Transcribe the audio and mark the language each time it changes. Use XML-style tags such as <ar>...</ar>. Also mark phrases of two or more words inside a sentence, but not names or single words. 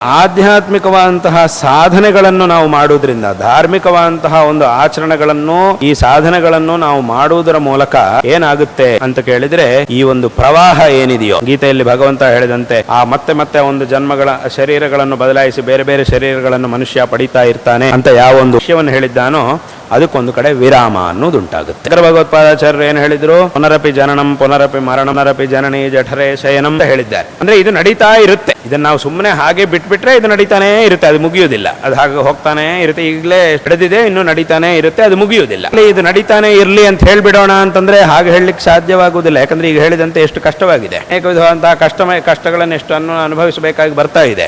<kn>ಆಧ್ಯಾತ್ಮಿಕವಾದಂತಹ ಸಾಧನೆಗಳನ್ನು ನಾವು ಮಾಡುವುದರಿಂದ, ಧಾರ್ಮಿಕವಾದಂತಹ ಒಂದು ಆಚರಣೆಗಳನ್ನು, ಈ ಸಾಧನೆಗಳನ್ನು ನಾವು ಮಾಡುವುದರ ಮೂಲಕ ಏನಾಗುತ್ತೆ ಅಂತ ಕೇಳಿದ್ರೆ, ಈ ಒಂದು ಪ್ರವಾಹ ಏನಿದೆಯೋ, ಗೀತೆಯಲ್ಲಿ ಭಗವಂತ ಹೇಳಿದಂತೆ ಆ ಮತ್ತೆ ಮತ್ತೆ ಒಂದು ಜನ್ಮಗಳ ಶರೀರಗಳನ್ನು ಬದಲಾಯಿಸಿ ಬೇರೆ ಬೇರೆ ಶರೀರಗಳನ್ನು ಮನುಷ್ಯ ಪಡಿತಾ ಇರ್ತಾನೆ ಅಂತ ಯಾವ ಒಂದು ವಿಷಯವನ್ನು ಹೇಳಿದ್ದಾನೋ ಅದಕ್ಕೊಂದು ಕಡೆ ವಿರಾಮ ಅನ್ನೋದುಂಟಾಗುತ್ತೆ. ಭಗವತ್ಪಾದಾಚಾರ್ಯರು ಏನು ಹೇಳಿದ್ರು?</kn> <sa>ಪುನರಪಿ ಜನನಂ ಪುನರಪಿ ಮರಣಂ ಪುನರಪಿ ಜನನಿ ಜಠರೇ ಶಯನಂ</sa> <kn>ಅಂತ ಹೇಳಿದ್ದಾರೆ. ಅಂದ್ರೆ ಇದು ನಡೀತಾ ಇರುತ್ತೆ. ಇದನ್ನ ನಾವು ಸುಮ್ಮನೆ ಹಾಗೆ ಬಿಟ್ಬಿಟ್ರೆ ಇದು ನಡೀತಾನೆ ಇರುತ್ತೆ, ಅದು ಮುಗಿಯುವುದಿಲ್ಲ. ಅದು ಹಾಗೆ ಹೋಗ್ತಾನೆ ಇರುತ್ತೆ. ಈಗಲೇ ನಡೆದಿದೆ, ಇನ್ನು ನಡೀತಾನೆ ಇರುತ್ತೆ, ಅದು ಮುಗಿಯುವುದಿಲ್ಲ. ಇದು ನಡೀತಾನೆ ಇರ್ಲಿ ಅಂತ ಹೇಳ್ಬಿಡೋಣ ಅಂತಂದ್ರೆ ಹಾಗೆ ಹೇಳಲಿಕ್ಕೆ ಸಾಧ್ಯವಾಗುವುದಿಲ್ಲ. ಯಾಕಂದ್ರೆ ಈಗ ಹೇಳಿದಂತೆ ಎಷ್ಟು ಕಷ್ಟವಾಗಿದೆ, ಅನೇಕ ವಿಧವಾದಂತಹ ಕಷ್ಟಗಳನ್ನು ಎಷ್ಟು ಅನುಭವಿಸಬೇಕಾಗಿ ಬರ್ತಾ ಇದೆ.</kn>